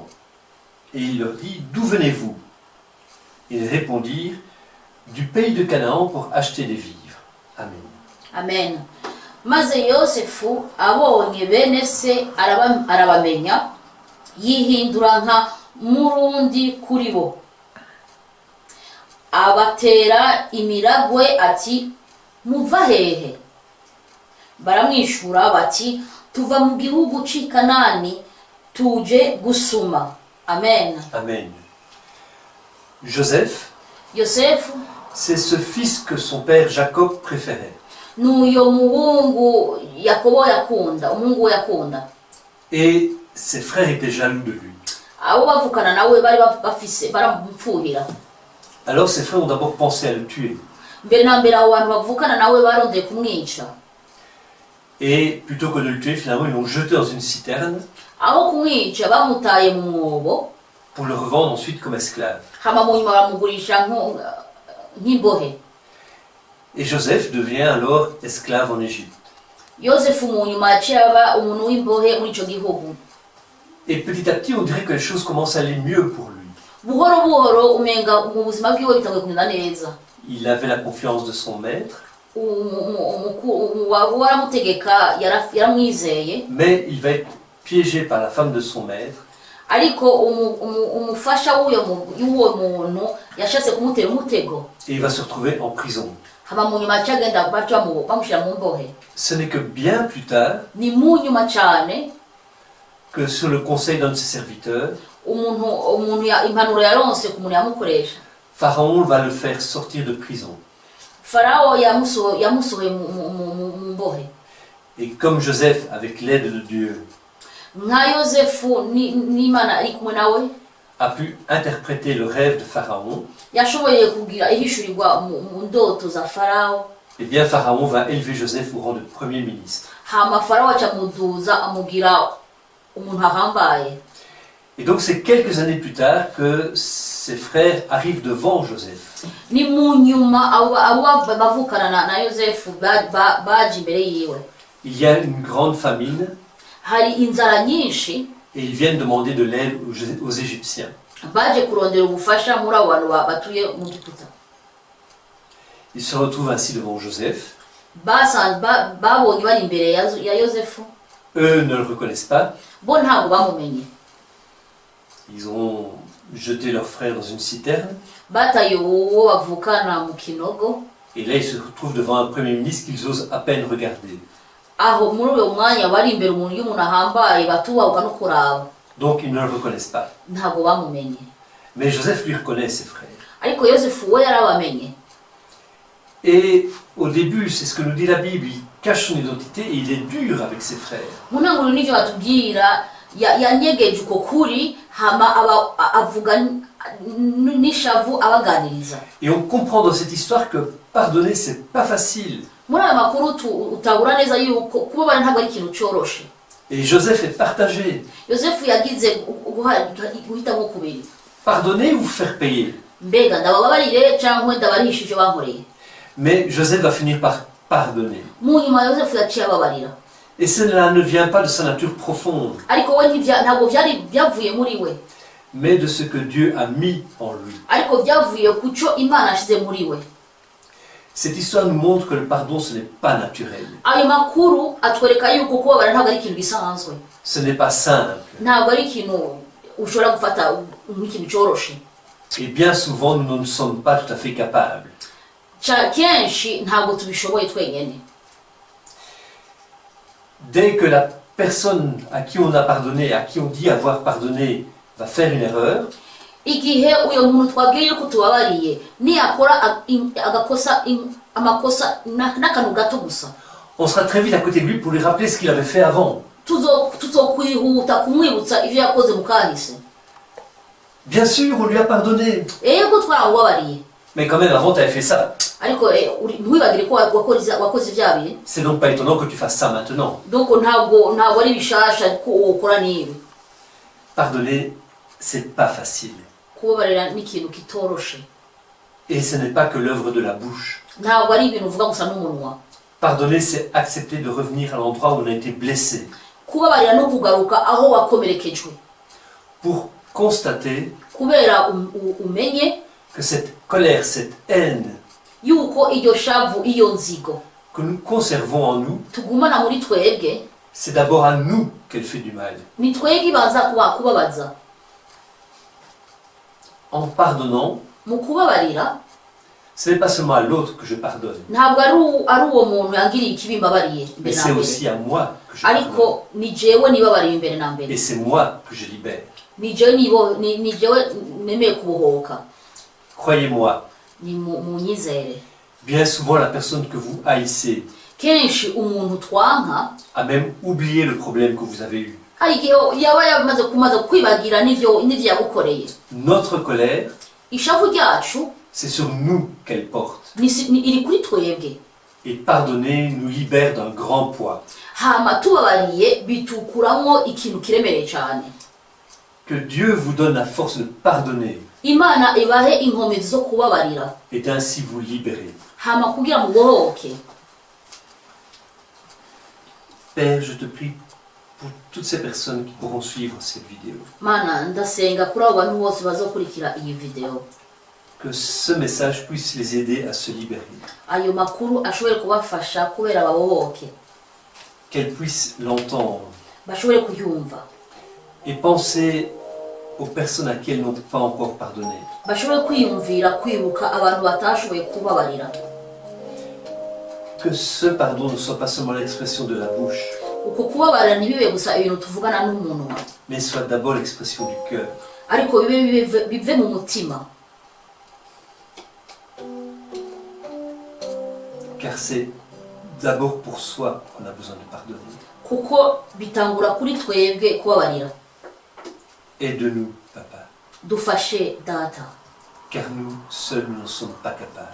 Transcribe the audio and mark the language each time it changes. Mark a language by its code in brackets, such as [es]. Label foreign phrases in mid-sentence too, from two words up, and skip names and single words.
[fr] Et il leur dit, d'où venez-vous? Ils répondirent, du pays de Canaan pour acheter des vivres. Amen. Amen. [rn] Maze Yosefu abonye bene se arabamenya, yihindura nka murundi kuri bo. Abatera imiragwe ati, muva hehe? Baramwishura bati, tuva mu gihugu c'i Kanani tuje gusuma. Amen. Amen. Joseph, Yosefu [fr] c'est ce fils que son père Jacob préférait. [rn] n'uyo muhungu Yakobo yakunda, umuhungu we yakunda. [fr] Et ses frères étaient jaloux de lui. [rn] Abo bavukana nawe bari bafise baramupfuhira. [fr] Alors ses frères ont d'abord pensé à le tuer. [rn] Mbere na mbere abo bantu bavukana nawe barondeye kumwica. [fr] Et plutôt que de le tuer, finalement, ils l'ont jeté dans une citerne [rn] Aho kumwica bamutaye mu mwobo, [fr] pour le revendre ensuite comme esclave. [rn] hama mu nyuma baramugurisha nk'imbohe. [fr] Et Joseph devient alors esclave en Égypte. [rn] Yosefu mu nyuma yaciye aba umuntu w'imbohe muri ico gihugu. [fr] Et petit à petit, on dirait que les choses commencent à aller mieux pour lui. [rn] Buhoro buhoro umenga mu buzima bwiwe bitanguye kugenda neza. [fr] Il avait la confiance de son maître, [rn] Waramutegeka yaramwizeye, [fr] mais il va être piégé par la femme de son maître. [rn] ariko umufasha w'uwo muntu yashatse kumutera umutego. [fr] Et il va se retrouver en prison. [rn] Hama mu nyuma yaciye agenda bamushyira mu mbohe. [fr] Ce n'est que bien plus tard [rn] Ni mu nyuma cyane [fr] que sur le conseil d'un de ses serviteurs, [rn] impanuro yaronse ku muntu yamukoresha. [fr] Pharaon va le faire sortir de prison. [rn] Farao yamusohoye mu mbohe. [fr] Et comme Joseph, avec l'aide de Dieu, [rn] nka yosefu n'imana ari kumwe nawe [fr] a pu interpréter le rêve de Pharaon, [rn] yashoboye kugira ihishurirwa mu ndoto za farawo, [fr] eh bien Pharaon va élever Joseph au rang de premier ministre. [rn] hama farawo acamuduza amugira umuntu ahambaye. [fr] Et donc c'est quelques années plus tard que ses frères arrivent devant Joseph. [rn] Ni mu nyuma abo bavukana na yosefu baje imbere yiwe. [fr] Il y a une grande famine [rn] Hari inzara nyinshi [fr] et ils viennent demander de l'aide aux Égyptiens. [rn] baje kurondera ubufasha muri abo bantu batuye mu Giputa. [fr] Ils se retrouvent ainsi devant Joseph. [rn] Babonye bari imbere ya yosefu, [fr] Eux ne le reconnaissent pas. [rn] bo ntabwo bamumenye. [fr] Ils ont jeté leur frère dans une citerne. [rn] Bataye uwo bavukana mu kinogo, [fr] Et là, ils se retrouvent devant un premier ministre qu'ils osent à peine regarder. [rn] aho muri uyo mwanya bari imbere y'umuntu ahambaye batubahuka no kuraba, [fr] Donc, ils ne le reconnaissent pas. [rn] ntabwo bamumenye. [fr] Mais Joseph lui reconnaît ses frères. [rn] Ariko yosefu we yarabamenye. [fr] Et au début, c'est ce que nous dit la Bible, il cache son identité et il est dur avec ses frères. [rn] Mu ntangiriro n'ivyo batubwira, yanyegeje uko kuri hama avuga n'ishavu abaganiriza. [fr] Et on comprend dans cette histoire que pardonner, c'est pas facile. [rn] Muri aya makuru utabura neza yuko kubabara ntabwo ari ikintu coroshe. [fr] Et Joseph est partagé. [rn] Yosefu yagize guhitamo kubiri. [fr] Pardonner ou faire payer. [rn] Mbega ndababarire cyangwa ndabarihisha ivyo bankoreye. [fr] Mais Joseph va finir par pardonner. [rn] Mu nyuma Yosefu yaciye ababarira. [fr] Et cela ne vient pas de sa nature profonde, [rn] Ariko we ntabwo byari byavuye muri we, [fr] mais de ce que Dieu a mis en lui. [rn] ariko byavuye ku cyo Imana yashyize muri we. [fr] Cette histoire nous montre que le pardon, ce n'est pas naturel. [rn] Ayo makuru atwereka yuko kubabara ntabwo ari ikintu gisanzwe, [fr] Ce n'est pas simple. [rn] ntabwo ari ikintu ushobora gufata nk'ikintu cyoroshe. [fr] Et bien souvent, nous ne sommes pas tout à fait capables. [rn] Kenshi ntabwo tubishoboye twenyine. [fr] Dès que la personne à qui on a pardonné, à qui on dit avoir pardonné, va faire une erreur, [rn] Igihe uyo muntu twabwiye yuko tubabariye niyakora amakosa n'akantu gato gusa, [fr] on sera très vite à côté de lui pour lui rappeler ce qu'il avait fait avant. [rn] tuzokwihuta kumwibutsa ivyo yakoze mu kahise. [fr] Bien sûr, on lui a pardonné. [rn] Yego twaramubabariye, [fr] Mais quand même, avant, tu avais fait ça. [rn] ariko ntiwibagire ko wakoze vya bihe. [fr] C'est donc pas étonnant que tu fasses ça maintenant. [rn] Donc ntabwo ari bishasha ko ukora nibi. [fr] Pardonner, c'est pas facile. [rn] Kubabarira ni ikintu kitoroshe. [fr] Et ce n'est pas que l'œuvre de la bouche. [rn] Ntabwo ari ibintu uvuga gusa n'umunwa. [fr] Pardonner, c'est accepter de revenir à l'endroit où on a été blessé. [rn] Kubabarira no kugaruka aho wakomerekejwe, [fr] Pour constater [rn] kubera umenye [fr] que cette colère, cette haine [rn] yuko iryo shavu iyo nzigo [fr] que nous conservons en nous, [rn] tugumana muri twebwe, [fr] c'est d'abord à nous qu'elle fait du mal. [rn] ni twebwe ibanza kubabaza. [fr] En pardonnant, [rn] Mu kubabarira [fr] ce n'est pas seulement à l'autre que je pardonne, [rn] ntabwo ari uwo muntu yangiriye ikibi mbabariye [fr] mais [rn] mbere na [fr] c'est [rn] mbere, [fr] aussi à moi que je pardonne. [rn] ariko ni jewe nibabariye imbere na mbere, [fr] Et c'est moi que je libère. [rn] ni jewe nemeye kubohoka. [fr] Croyez-moi, [rn] Ni munyizere. [fr] bien souvent la personne que vous haïssez [rn] Kenshi umuntu twanka [fr] a même oublié le problème que vous avez eu. [rn] hari igihe yaba kumaze kwibagira n'ivyo yagukoreye. [fr] Notre colère, [rn] Ishavu ryacu [fr] c'est sur nous qu'elle porte. [rn] iri kuri twebwe, [fr] Et pardonner nous libère d'un grand poids. [rn] hama tubabariye bitukuramo ikintu kiremereye cyane. [fr] Que Dieu vous donne la force de pardonner [rn] Imana ibahe inkomezi zo kubabarira, [fr] et ainsi vous libérer. [rn] hama kugira mubohoke. [fr] Père, je te prie pour toutes ces personnes qui pourront suivre cette vidéo, [rn] Mana ndasenga kuri abo bantu bose bazokurikira iyi video, [fr] que ce message puisse les aider à se libérer, [rn] ayo makuru ashobore kubafasha kubera babohoke, [fr] qu'elles puissent l'entendre [rn] bashobore kuyumva, [fr] et penser aux personnes à qui elles n'ont pas encore pardonné. [rn] bashobore kwiyumvira kwibuka abantu batashoboye kubabarira. [fr] Que ce pardon ne soit pas seulement l'expression de la bouche, [rn] Uko kubabarira ntibibe gusa ibintu tuvugana n'umunwa, [fr] mais soit d'abord l'expression du cœur. [rn] ariko bive mu mutima, [fr] Car c'est d'abord pour soi qu'on a besoin de pardonner. [rn] kuko bitangura kuri twebwe kubabarira. [fr] Aide-nous, Papa, [rn] Dufashe data, [fr] car nous seuls ne sommes pas capables.